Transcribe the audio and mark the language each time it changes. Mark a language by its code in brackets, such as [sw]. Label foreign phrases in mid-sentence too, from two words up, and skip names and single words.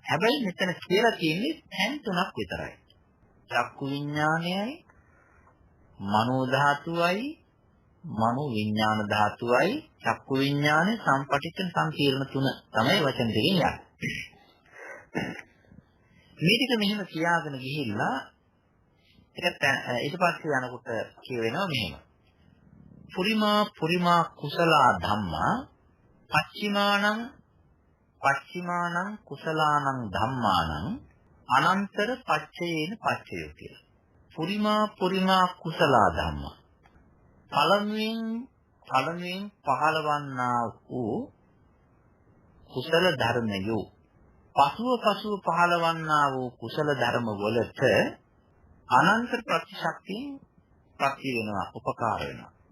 [si] හැබැයි මෙතන කියලා තියෙන්නේ තැන් තුනක් විතරයි. චක්කු විඥානයයි, මනෝ ධාතුවයි, මනෝ විඥාන ධාතුවයි, චක්කු විඥානේ සම්පටිච්ඡන සංකීර්ණ තුන තමයි වචන දෙකෙන් යන්නේ. මේ ටික මෙහෙම කියාගෙන ගිහිල්ලා ඊට පස්සේ යනකොට කියවෙනවා මෙහෙම. [pi] පුරිමා කුසල ධම්මා පච්චිමානං කුසලානං ධම්මානං අනන්තර පච්චයේන පච්චයෝ කියලා. පුරිමා කුසල ධම්මා [si] පළමුවෙන් පහළවන්නා වූ කුසල ධර්මයෝ පසුව පහළවන්නා වූ කුසල ධර්ම වලට අනන්ත ප්‍රතිශක්තියෙන් ප්‍රති වෙනවා, උපකාර වෙනවා.